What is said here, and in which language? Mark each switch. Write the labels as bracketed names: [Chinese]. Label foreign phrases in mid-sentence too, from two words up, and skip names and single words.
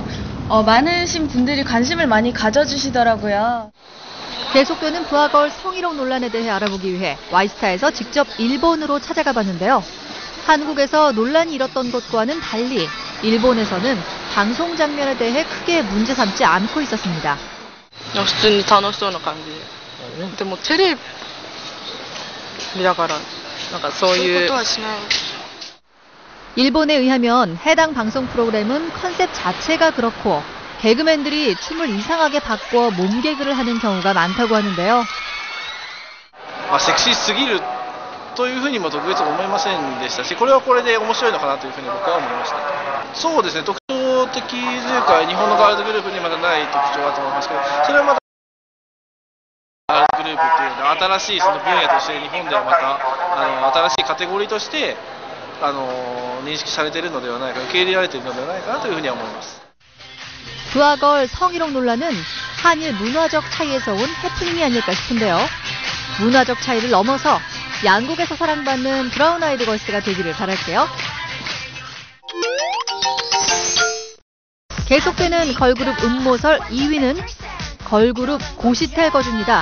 [Korean] 많으신 분들이 관심을 많이 가져주시더라고요. 계속되는 부하걸 성희롱 논란에 대해 알아보기 위해 와이스타에서 직접 일본으로 찾아가 봤는데요. 한국에서 논란이 일었던 것과는 달리 일본에서는 방송 장면에 대해 크게 문제 삼지 않고 있었습니다. [Japanese] 普通に楽しそうな感じで。でもテレビだからなんかそういうことはしない。 [Korean] 일본에 의하면 해당 방송 프로그램은 컨셉 자체가 그렇고 개그맨들이 춤을 이상하게 바꿔 몸개그를 하는 경우가 많다고 하는데요. [Japanese] セクシーすぎるというふうにも特別思いませんでしたし、これはこれで面白いのかなというふうに僕は思いました。そうですね、特徴的というか日本のガールズグループにまだない特徴だと思いますけど、それはまだガールズグループっていうのは新しいその分野として日本ではまた新しいカテゴリーとして認識されているのではないか、受け入れられているのではないかなというふうに思います。 [Korean] 부하걸 성희롱 논란은 한일 문화적 차이에서 온 해프닝이 아닐까 싶은데요. 문화적 차이를 넘어서 양국에서 사랑받는 브라운 아이드 걸스가 되기를 바랄게요. 계속되는 걸그룹 음모설 2위는 걸그룹 고시텔 거주입니다.